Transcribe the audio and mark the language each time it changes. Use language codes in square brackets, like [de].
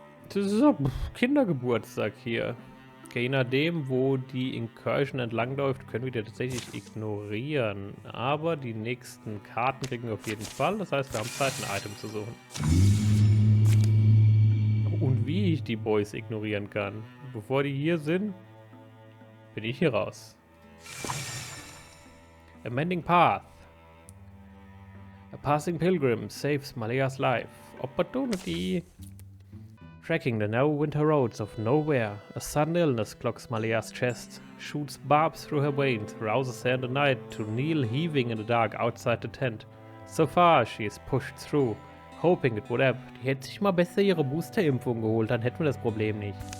[de] Das ist so Kindergeburtstag hier. Okay, je nachdem, wo die Incursion entlangläuft, können wir die tatsächlich ignorieren. Aber die nächsten Karten kriegen wir auf jeden Fall. Das heißt, wir haben Zeit, ein Item zu suchen. Und wie ich die Boys ignorieren kann. Bevor die hier sind, bin ich hier raus. [en] A Mending Path. A passing pilgrim saves Malea's life. Opportunity. Tracking the narrow winter roads of nowhere, a sudden illness clogs Malea's chest, shoots barbs through her veins, rouses her in the night to kneel heaving in the dark outside the tent. So far she is pushed through, hoping it would help. [de] Die hätte sich mal besser ihre Boosterimpfung geholt, dann hätten wir das Problem nicht.